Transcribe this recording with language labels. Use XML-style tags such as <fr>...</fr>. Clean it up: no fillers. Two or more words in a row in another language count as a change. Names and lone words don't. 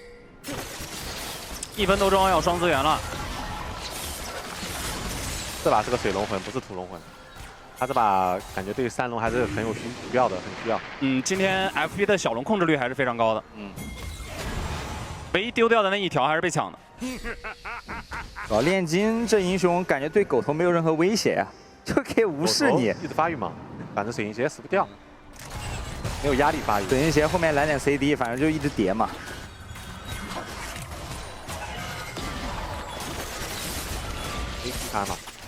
<zh>1分多鐘要雙資源了。這把是個水龍魂，不是土龍魂。他這把感覺對3龍還是很有需要的，很需要。今天 FP 的小龍控制率還是非常高的。唯一丟掉的那一條還是被搶的。煉金這英雄感覺對狗頭沒有任何威脅啊，就可以無視你。一直發育嘛，反正水晶鞋死不掉，沒有壓力發育。水晶鞋後面來點 CD， 反正就一直疊嘛。沒踢他嘛。</zh>